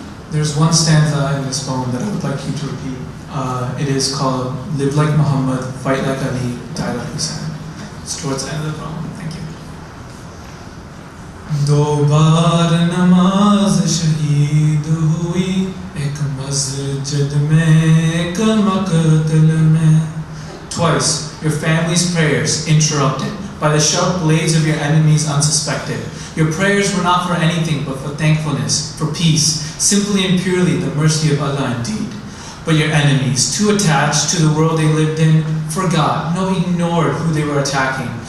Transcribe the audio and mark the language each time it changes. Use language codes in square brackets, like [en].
[en] There's one stanza in this poem that I would like you to repeat. It is called Live Like Muhammad, Fight Like Ali, Die Like Hussein. It's towards the end of the poem. Thank you. [hi] दो बार नमाज शहीद हुई एक मस्जिद में एक मकतल में. [en] Twice, your family's prayers interrupted by the sharp blades of your enemies unsuspected. Your prayers were not for anything but for thankfulness, for peace, simply and purely the mercy of Allah indeed. But your enemies, too attached to the world they lived in, forgot, no, ignored who they were attacking.